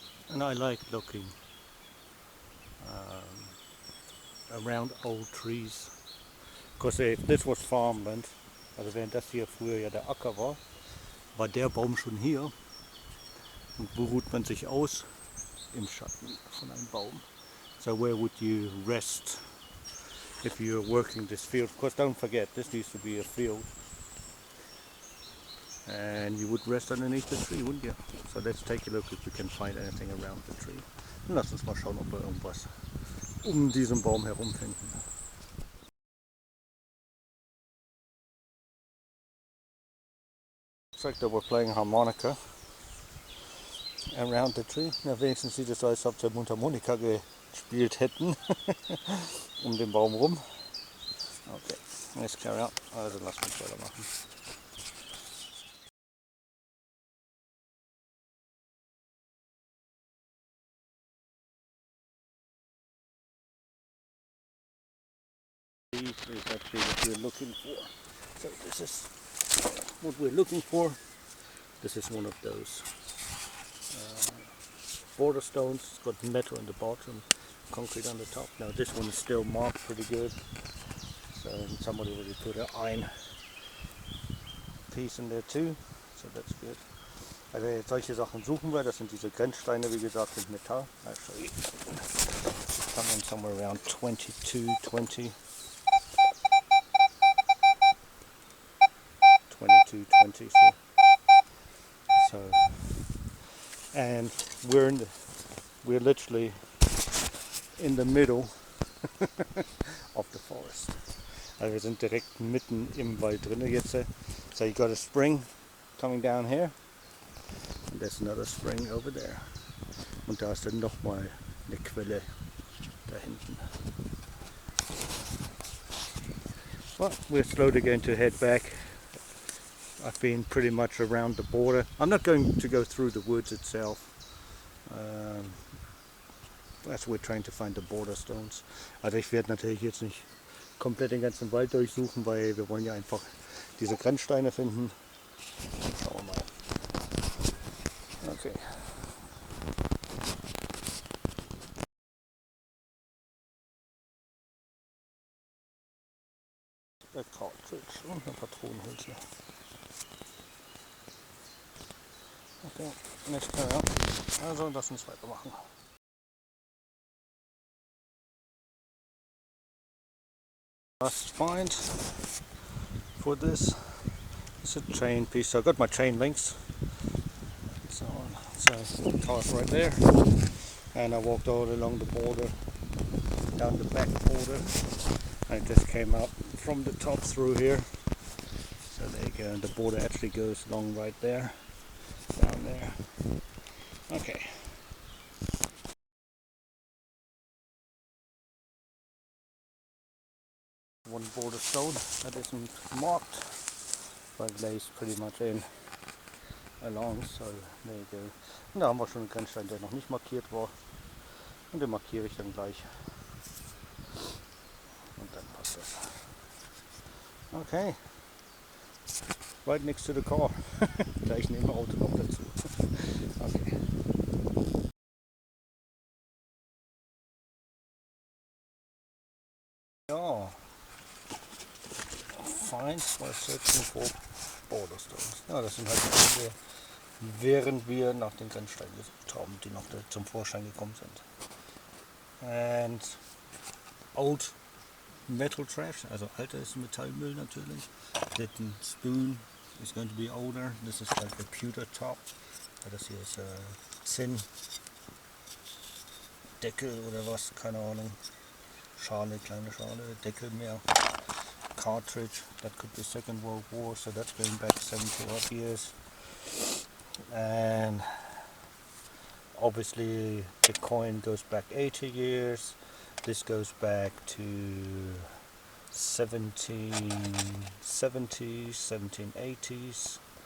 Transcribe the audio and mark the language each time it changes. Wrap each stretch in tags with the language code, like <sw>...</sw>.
<en>And I like looking around old trees. Because if this was farmland,</en> <de>also während das hier früher ja der Acker war, war der Baum schon hier. Und wo ruht man sich aus? Im Schatten von einem Baum.</de> <en>So where would you rest if you're working this field? Of course, don't forget, this needs to be a field. And you would rest underneath the tree, wouldn't you? So let's take a look if we can find anything around the tree.</en> <de>Und lass uns mal schauen, ob wir irgendwas um diesen Baum herum finden.</de> <en>Looks like they were playing harmonica around the tree.</en> <de>Na, wenigstens sieht es so aus, als ob sie Mundharmonika gespielt hätten um den Baum rum.</de> <en>Okay, let's carry on.</en> <de>Also lass uns weitermachen.</de> <en>This is actually what we're looking for. So this is what we're looking for. This is one of those border stones. It's got metal on the bottom, concrete on the top. Now this one is still marked pretty good. So somebody already put an iron piece in there too. So that's good.</en> <de>Also solche Sachen suchen wir. Das sind diese Grenzsteine, wie gesagt, mit Metall.</de> <en>Actually, coming somewhere around 22, 20. 20 220s here. So, and we're literally in the middle of the forest.</en> <de>Also wir sind direkt mitten im Wald drin jetzt.</de> <en>So you got a spring coming down here. And there's another spring over there.</en> <de>Und da ist dann nochmal eine Quelle da hinten.</de> <en>Well, we're slowly going to head back. I've been pretty much around the border. I'm not going to go through the woods itself. As we're trying to find the border stones.</en> <de>Also ich werde natürlich jetzt nicht komplett den ganzen Wald durchsuchen, weil wir wollen ja einfach diese Grenzsteine finden. Schauen wir mal. Okay. Der Cartridge und eine Patronenhülse. Okay, nicht mehr. Also lass uns weitermachen.</de> <en>Last find for this is a chain piece. So I got my chain links. So the car's right there. And I walked all along the border, down the back border. I just came out from the top through here. So there you go. And the border actually goes along right there, down there. Okay. One border stone that isn't marked, but lays pretty much in along, so there you go.</en> <de>Und da haben wir schon einen Grenzstein, der noch nicht markiert war. Und den markiere ich dann gleich. Und dann passt das.</de> <en>Okay. Right next to the car.</en> <de>Gleich neben dem Auto noch dazu. Okay. Ja.</de> <en>Finds while searching for border stones.</en> <de>Ja, das sind halt die Dinge, während wir nach den Grenzsteinen gesucht haben, die noch zum Vorschein gekommen sind.</de> <en>And old metal trash,</en> <de>also altes Metallmüll natürlich.</de> <en>That spoon is going to be older. This is like a pewter top.</en> <de>Das hier ist Zinn, Deckel oder was, keine Ahnung. Schale, kleine Schale, Deckel mehr.</de> <en>Cartridge, that could be Second World War, so that's going back 70 odd years. And obviously the coin goes back 80 years. This goes back to 1770s, 1780s.</en>